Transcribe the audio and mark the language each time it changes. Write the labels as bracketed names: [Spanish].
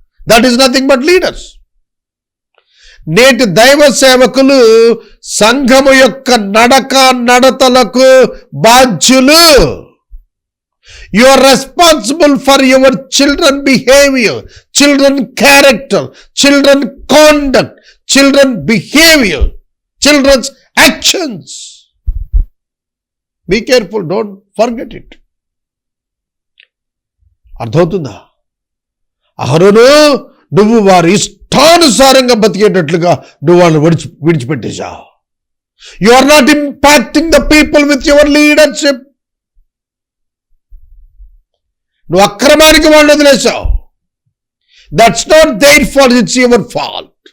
[English] That is nothing but leaders. [Telugu] నేటి దైవ సేవకులు సంఘము యొక్క నడతలకు బాధ్యులు. [English] You are responsible for your children behaviour, children character, children conduct, children behaviour, children's actions. Be careful, don't forget it. [Telugu] అర్థమవుతుందా? అహరోను, నువ్వు వారి ఇష్టానుసారంగా బతికేటట్లుగా నువ్వు వాళ్ళని విడిచిపెట్టేశావు. [English] You are not impacting the people with your leadership. [Telugu] నువ్వు అక్రమానికి వాళ్ళు వదిలేశావు. [English] That's not their fault, it's your fault.